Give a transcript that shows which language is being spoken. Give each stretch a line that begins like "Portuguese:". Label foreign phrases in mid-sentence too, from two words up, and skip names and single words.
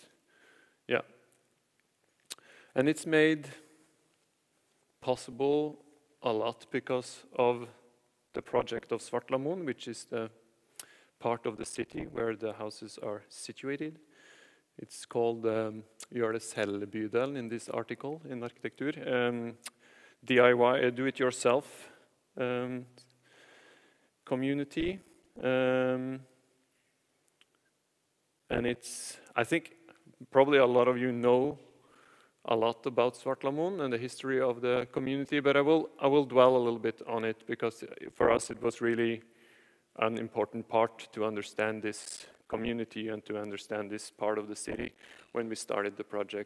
English: Yeah. And it's made possible a lot because of the project of Svartlamoen, which is the part of the city where the houses are situated. It's called
Norwegian: Gjør det selv-bydelen
English: in this article in Arkitektur. DIY, do-it-yourself community. And I think probably a lot of you know a lot about Svartlamoen and the history of the community, but I will dwell a little bit on it, because for us it was really an important part to understand this community and to understand this part of the city when we started the project.